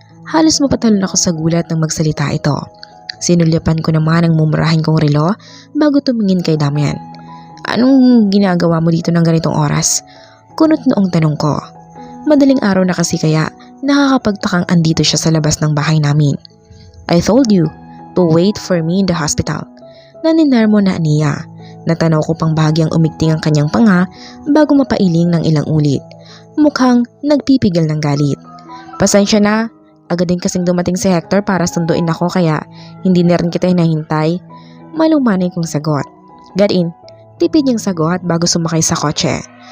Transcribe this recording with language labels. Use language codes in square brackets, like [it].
[tl] Halos mapatalon ako sa gulat nang magsalita ito. Sinulyapan ko naman ang mumurahin kong relo bago tumingin kay Damian. Anong ginagawa mo dito ng ganitong oras? Kunot noong tanong ko. Madaling araw na kasi kaya nakakapagtakang andito siya sa labas ng bahay namin. [en] I told you to wait for me in the hospital. [tl] Naninarmo na niya. Natanaw ko pang bahagyang umigting ang kanyang panga bago mapailing ng ilang ulit. Mukhang nagpipigil ng galit. Pasensya na. Agad din kasing dumating si Hector para sunduin ako kaya hindi na rin kita hinahintay. Malumanay kong sagot. [en] Get in. [tl] Tipid niyang sagot bago sumakay sa kotse.